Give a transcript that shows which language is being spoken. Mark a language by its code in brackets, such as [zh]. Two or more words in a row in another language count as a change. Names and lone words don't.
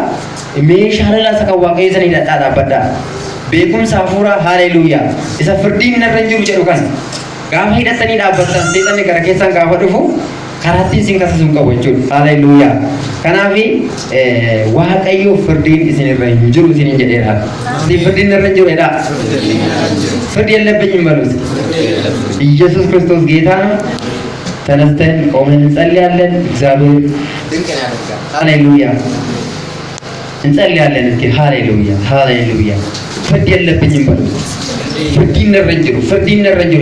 [om] Meeshaa lallaasaa kan waaqayyo sanii dhadhaabadhaa. Beekumsa hafuuraa haleluuyaa. Isa firdiin narra jiru jedhu kan gaafa hidhatanii dhaabbattan seexanni gara keessan gaafa dhufu karaattiin isin kaasisuun qabu jechuudha. Haleluuyaa. Kanaaf waaqayyo firdiin isinirra hin jiru isiniin jedheera. Isin firdiin narra jiru jedhaa. [am] ፍርድ የለብኝም በሉት። ኢየሱስ ክርስቶስ ጌታ ነው። ተነስተን ቆመን እንጸልያለን። እግዚአብሔር ድንቅ ያደርጋል። ሃሌሉያ እንጸልያለን። እስኪ ሃሌሉያ ሃሌሉያ። ፍርድ የለብኝም በሉት። [om] firdiin narra jiru firdiin narra jiru